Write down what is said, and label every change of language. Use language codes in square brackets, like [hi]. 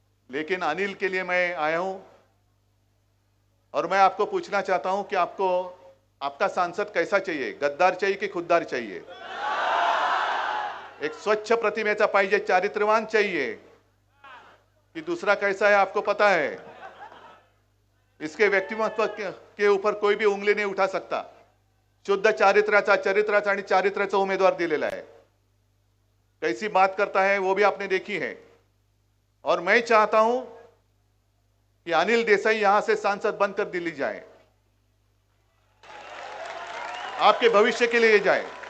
[hi] लेकिन अनिल के लिए मैं आया हूं, और मैं आपको पूछना चाहता हूं कि आपको आपका सांसद कैसा चाहिए? गद्दार चाहिए कि खुददार चाहिए? [mr] एक स्वच्छ प्रतिमेचा पाहिजे, [hi] चारित्र्यवान चाहिए कि दूसरा कैसा है आपको पता है? इसके व्यक्तिमत्व के ऊपर कोई भी उंगली नहीं उठा सकता। [mr] शुद्ध चरित्राचा आणि चारित्र्याचा उमेदवार दिलेला [hi] है। कैसी बात करता है वो भी आपने देखी है। और मैं चाहता हूं कि अनिल देसाई यहां से सांसद बनकर दिल्ली जाए, आपके भविष्य के लिए जाए।